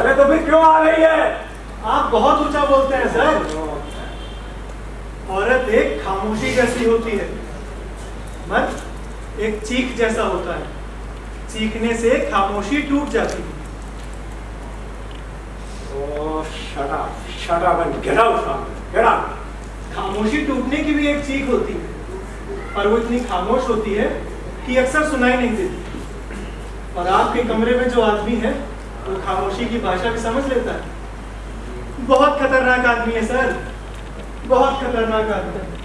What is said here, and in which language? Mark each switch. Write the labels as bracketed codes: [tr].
[hi] अरे तो फिर क्यों आ रही है? आप बहुत ऊंचा बोलते हैं सर। औरत एक खामोशी जैसी होती है, मर्द एक चीख जैसा होता है। चीखने से खामोशी टूट जाती है। [en] shut up and get out from here. Get out. [hi] खामोशी टूटने की भी एक चीख होती है, पर वो इतनी खामोश होती है कि अक्सर सुनाई नहीं देती। और आपके कमरे में जो आदमी है वो खामोशी की भाषा भी समझ लेता है। बहुत खतरनाक आदमी है सर, बहुत खतरनाक आदमी है।